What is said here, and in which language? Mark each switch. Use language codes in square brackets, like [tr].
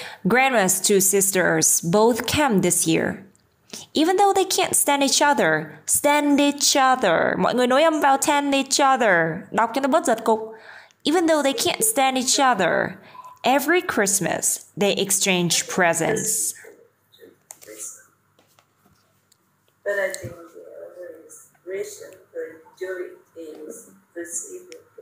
[en] Grandma's two sisters both came this year. Even though they can't stand each other. [vi] Mọi người nối âm vào [en] stand each other. [vi] Đọc cho nó bớt giật cục. [en] Even though they can't stand each other, every Christmas they exchange presents. But I think the other reason for doing is receiving.